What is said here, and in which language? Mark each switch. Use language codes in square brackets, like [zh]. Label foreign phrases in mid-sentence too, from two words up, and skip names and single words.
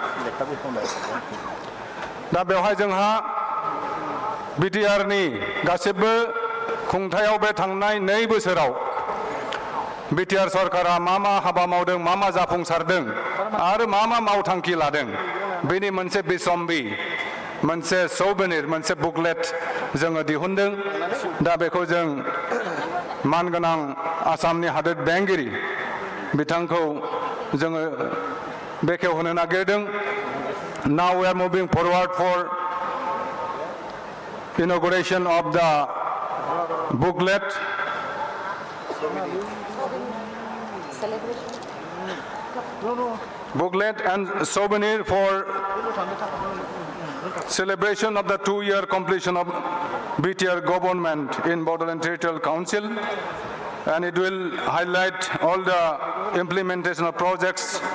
[brx] दा बेवहाय जोंहा बिटिआरनि गासिबो खुंथायाव बे थांनाय 2 बोसोराव बिटिआर सरकारा मा हाबा मावदों, मा जाफुंसारदों आरो मा मावथांखि लादों, बेनि मोनसे बिसम्बि, मोनसे सौबेनिर, मोनसे बुकलेट जोङो दिहुनदों। दा बेखौ जों मानगोनां आसामनि हादोर बेंगिरि बिथांखौ जोङो बेखेवहोनो नागिरदों। [en] Now we are moving forward for inauguration of the booklet. Booklet and souvenir for celebration of the 2-year completion of BTR government in Bodoland Territorial Council, and it will highlight all the implementation of projects,